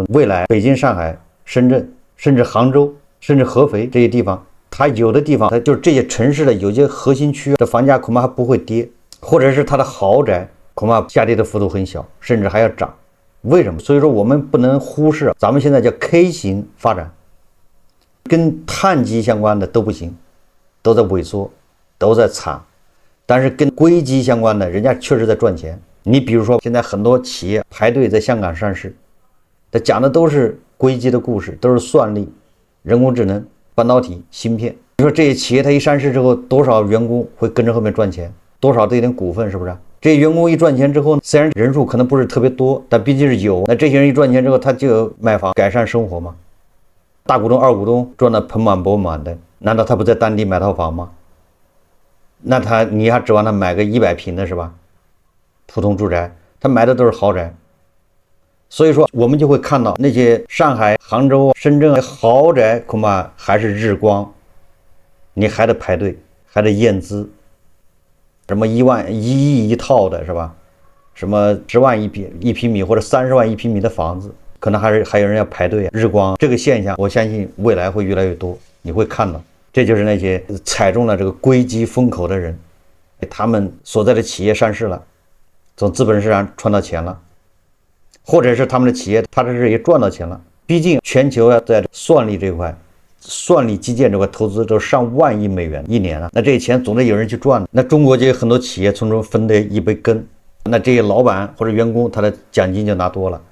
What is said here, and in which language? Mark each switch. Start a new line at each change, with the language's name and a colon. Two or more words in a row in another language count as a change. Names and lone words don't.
Chinese: 未來北京、上海、深圳，甚至杭州，甚至合肥這些地方，它有的地方，它就是這些城市的有些核心區的房價恐怕還不會跌，或者是它的豪宅恐怕下跌的幅度很小，甚至還要漲。為什麼？所以說我們不能忽視，咱們現在叫 K 型發展，跟碳基相關的都不行，都在萎縮，都在慘。但是跟硅基相關的，人家確實在賺錢。你比如說，現在很多企業排隊在香港上市，它講的都是硅基的故事，都是算力、人工智能、半導體、芯片。你說這些企業它一上市之後，多少員工會跟着後面賺錢？多少都有點股份，是不是？這些員工一賺錢之後，雖然人數可能不是特別多，但畢竟是有。那這些人一賺錢之後，他就有買房改善生活嘛。大股東、二股東賺得盆滿缽滿的，難道他不在當地買套房嗎？那你還指望他買個100 平的是吧？普通住宅，他買的都是豪宅。所以說我們就會看到那些上海、杭州、深圳豪宅恐怕還是日光，你還得排隊，還得驗資，什麼1億一套的是吧？什麼10萬一平米或者30萬一平米的房子，可能還有人要排隊。日光這個現象，我相信未來會越來越多，你會看到。這就是那些踩中了這個硅基風口的人，他們所在的企業上市了，從資本市場賺到錢了，或者是他們的企業踏踏實實也賺到錢了。畢竟全球要在算力這塊、算力基建這塊投資都上萬億美元一年了，那這些錢總得有人去賺。那中國就有很多企業從中分得一杯羹，那這些老板或者員工他的獎金就拿多了。